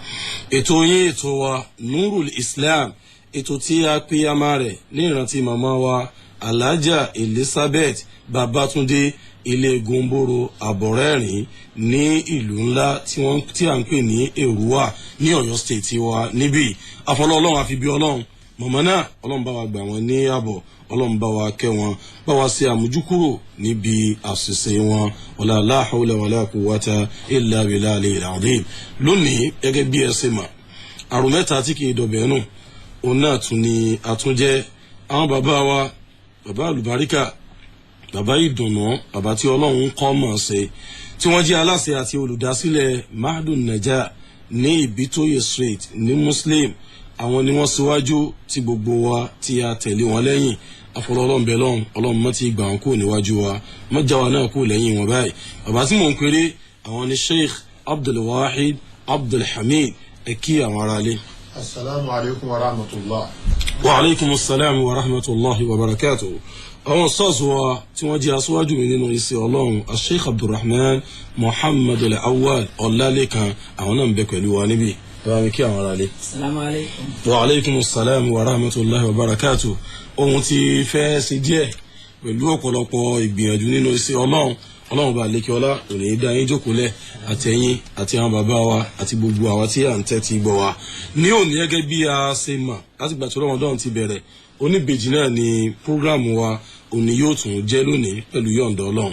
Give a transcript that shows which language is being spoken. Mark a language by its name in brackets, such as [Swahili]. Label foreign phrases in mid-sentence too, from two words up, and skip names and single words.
[Yoruba] Ètò yín, ètò wa Nurul Islam, ètò tí a pè àmà rẹ̀ ní ìrántí màmá wa Alhaja Elizabeth Babatunde ilé Gomboro Àbọ̀rẹ́rìn ní ìlú ńlá tí a ń pè ní Èrúwà ní Ọ̀yọ́ state wa níbí. Àfọlọ́ Ọlọ́run àfi bí Ọlọ́run mọ̀mọ́ náà, Ọlọ́run bá wa gbà wọ́n ní àbọ̀, Ọlọ́run bá wa kẹ́ wọn, bá wa ṣe àmójúkúrò níbi àṣìṣe wọn. [Arabic] ولا لا حول ولا قوة إلا بالله العظيم. [Yoruba] Lónìí gẹ́gẹ́ bí ẹ ṣe mọ̀, àrùn mẹ́ta tí kì í dọ̀bẹ̀ nù, òun náà tún ni àtúnjẹ́ àwọn bàbá wa, bàbá àlùbáríkà, bàbá ìdùnnú, bàbá tí Ọlọ́run kọ́ mọ̀ ṣe, tí wọ́n jẹ́ aláṣẹ àti olùdásílẹ̀ Mahadun Najah ní Ìbítóyè street ní Muslim. Àwọn ni wọ́n síwájú tí gbogbo wa tí a tẹ̀lé wọn lẹ́yìn. Àfọlọ́ Ọlọ́run bẹ̀ lọ́hùn, Ọlọ́run mọ́ ti gbà wọn kúrò níwájú wa, mọ́ já wa náà kúrò lẹ́yìn wọn báyìí. Bàbá tí mò ń pèrè àwọn ni Sheikh Abdulwahid Abdulhamid. Ẹ kí àwọn ará ilé. [Arabic] السلام عليكم ورحمة الله. وعليكم السلام ورحمة الله وبركاته. [Yoruba] Àwọn sọ́ọ̀sì wa tí wọ́n jẹ́ aṣíwájú mi nínú iṣẹ́ Ọlọ́run, Sheikh Abdulrahman Muhammad Al-Awwal Ọlálékan, àwọn náà ń bẹ pẹ̀lú wa níbí. Bàbá mi kí àwọn ará ilé. [Arabic] السلام عليكم. وعليكم السلام ورحمة الله وبركاته. [Yoruba] Ohun tí fẹ́ ṣe díẹ̀ pẹ̀lú ọ̀pọ̀lọpọ̀ ìgbìyànjú nínú iṣẹ́ Ọlọ́run. Ọlọ́run bá lékè ọlá òní dá yín jókòólẹ̀, àtẹ̀yìn àti àwọn bàbá wa àti gbogbo àwa tí à ń tẹ́tí gbọ́ wa. Ní òní gẹ́gẹ́ bí a ṣe mọ̀ láti gbà tó Ramadan ti bẹ̀rẹ̀, oníbejì náà ni prógráàmù wa òní yóò tún jẹ́ lónìí pẹ̀lú yọ̀ǹda Ọlọ́run.